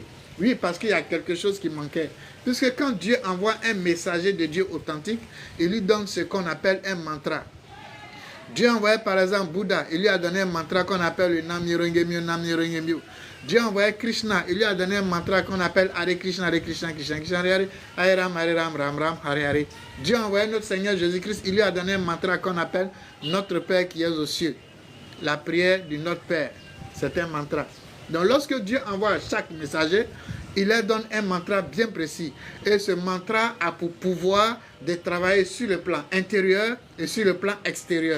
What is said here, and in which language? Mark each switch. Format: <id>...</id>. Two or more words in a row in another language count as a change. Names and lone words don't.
<fr>Oui, parce qu'il y a quelque chose qui manquait. Puisque quand Dieu envoie un messager de Dieu authentique, il lui donne ce qu'on appelle un mantra. Dieu a envoyé par exemple Bouddha, il lui a donné un mantra qu'on appelle le</fr> <ja>南無妙法蓮華妙, 南無妙法蓮華妙.</ja> <fr>Dieu a envoyé Krishna, il lui a donné un mantra qu'on appelle</fr> <sa>हरे कृष्ण कृष्ण कृष्ण हरे हरे हरे राम राम राम हरे हरे.</sa> <fr>Dieu a envoyé notre Seigneur Jésus-Christ, il lui a donné un mantra qu'on appelle Notre Père qui est aux cieux. La prière de notre Père, c'est un mantra. Donc lorsque Dieu envoie chaque messager, il leur donne un mantra bien précis. Et ce mantra a pour pouvoir de travailler sur le plan intérieur et sur le plan extérieur.</fr>